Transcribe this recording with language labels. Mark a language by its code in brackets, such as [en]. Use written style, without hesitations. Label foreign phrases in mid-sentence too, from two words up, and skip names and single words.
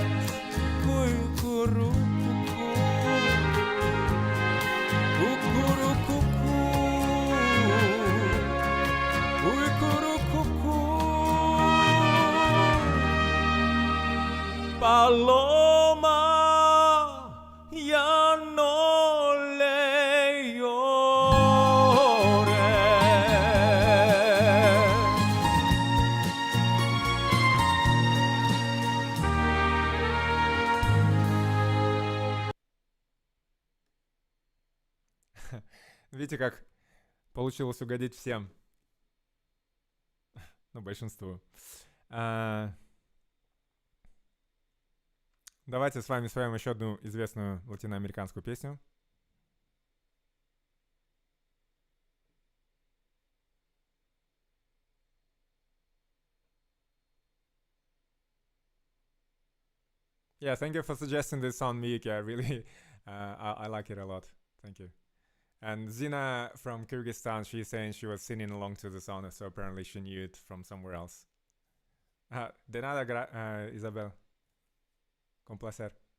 [es] Cucurú, cucú, cucurú, cucú, cucurú, cucú, paloma, ya no le llores. [ru] Видите, как получилось угодить всем? Ну, большинству. Давайте с вами споем еще одну известную латиноамериканскую песню. [en] Yeah, thank you for suggesting this song, Miki. I really, I like it a lot. Thank you. And Zina from Kyrgyzstan, she's saying she was singing along to the song, so apparently she knew it from somewhere else. [es] De nada, Isabel. Con placer.